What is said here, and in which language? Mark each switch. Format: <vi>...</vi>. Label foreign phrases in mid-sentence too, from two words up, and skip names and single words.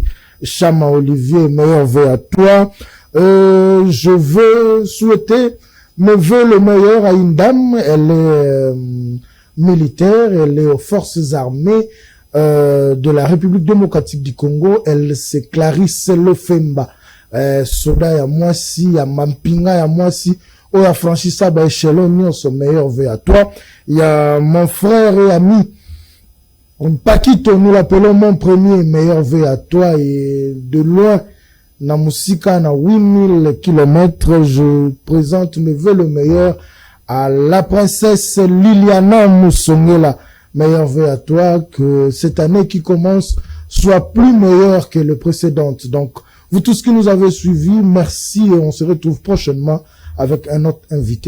<fr>Chama Olivier, meilleur vœu à toi. Je veux souhaiter mes vœux le meilleur à une dame. Elle est militaire, elle est aux forces armées de la République démocratique du Congo. Elle c'est Clarisse Lofemba.</fr> <ln>Soda ya Mwasi, ya Mampinga ya Mwasi.</ln> <fr>Oh, ya Franchissa ba échelon, son meilleur vœu à toi. Il y a mon frère et ami Paquito, nous l'appelons mon premier meilleur vœu à toi, et de loin,</fr> <ln>na musika na</ln> <fr>8000 kilomètres, je présente mes vœux le meilleur à la princesse Liliana Moussongela. Meilleur vœu à toi, que cette année qui commence soit plus meilleure que les précédentes. Donc, vous tous qui nous avez suivis, merci et on se retrouve prochainement avec un autre invité.</fr>